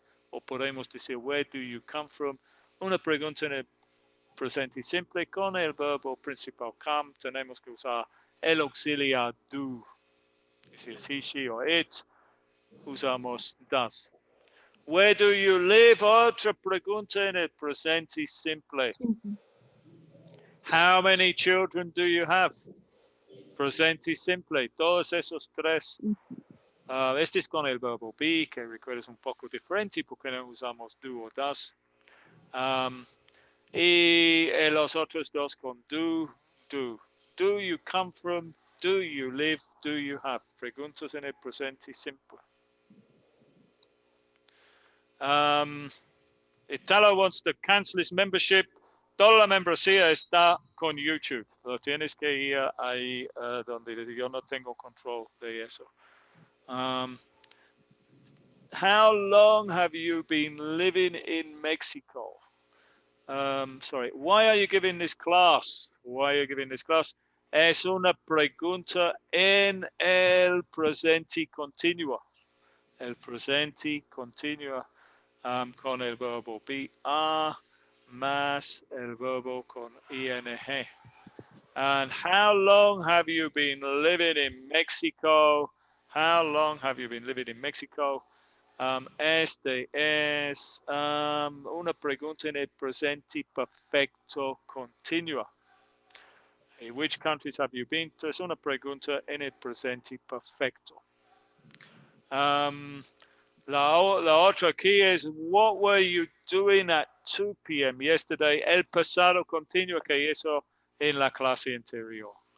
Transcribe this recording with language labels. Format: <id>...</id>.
<es>O podemos decir,</es> <en>where do you come from?</en> <es>Una pregunta en el presente simple con el verbo principal come. Tenemos que usar el auxiliar do. Si es he, she o it, usamos does.</es> <en>Where do you live?</en> <es>Otra pregunta en el presente simple.</es> <en>How many children do you have?</en> <es>Presente simple. Todos esos tres. Este es con el verbo be, que recuerdas un poco diferente porque no usamos do o does. Y los otros dos con do.</es> <en>Do you come from? Do you live? Do you have?</en> <es>Preguntas en el presente simple.</es> <en>Italo wants to cancel his membership.</en> <es>Toda la membresía está con YouTube. Lo tienes que ir ahí donde yo no tengo control de eso.</es> <en>How long have you been living in Mexico? Sorry, why are you giving this class? Why are you giving this class?</en> <es>Es una pregunta en el presente continuo. El presente continuo con el verbo be más el verbo con ing.</es> <en>And how long have you been living in Mexico? How long have you been living in Mexico?</en> <es>Este es una pregunta en el presente perfecto continuo.</es> <en>In which countries have you been to?</en> <es>Es una pregunta en el presente perfecto. La otra aquí es,</es> <en>what were you doing at 2 p.m. yesterday?</en> <es>El pasado continuo, que eso en la clase anterior.</es>